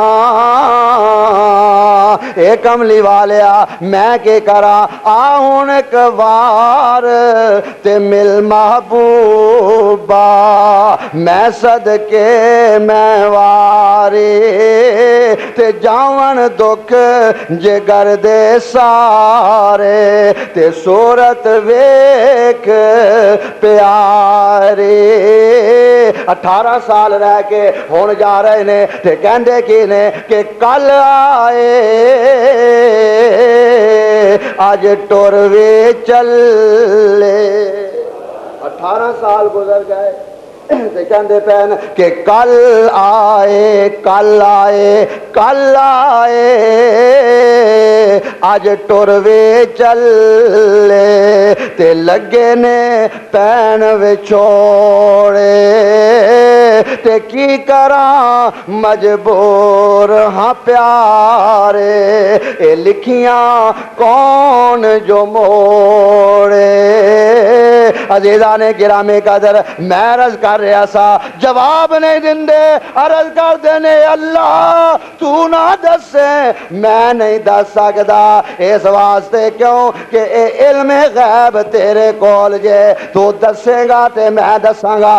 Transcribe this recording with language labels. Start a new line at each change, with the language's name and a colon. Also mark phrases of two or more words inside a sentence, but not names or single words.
Punjabi: اے کملی والیا میں کے کراں آ ہن ایک وار تے مل محبوبا، میں صدقے میں وارے تے جاون دکھ جگر دے سارے، تے صورت ویکھ پیارے۔ 18 سال رہ کے ہون جا رہے نے تے کہندے کی نے کہ کل آئے آج ٹر وے چلے۔ 18 سال گزر گئے تے کہندے پین کہ کل آئے کل آئے کل آئے اج ٹر وے چلے تے لگے نے پین وچوڑے تے کی کراں مجبور ہاں پیارے اے لکھیاں کون جو موڑے۔ عزیزان گرامی قدر میں عرض کر رہا سا جواب نہیں دندے، عرض کر دینے اللہ تو نہ دسے میں نہیں دس سکدا، اس واسطے کیوں کہ اے علم غیب تیرے کول جے، تو دسے گا تے میں دساں گا۔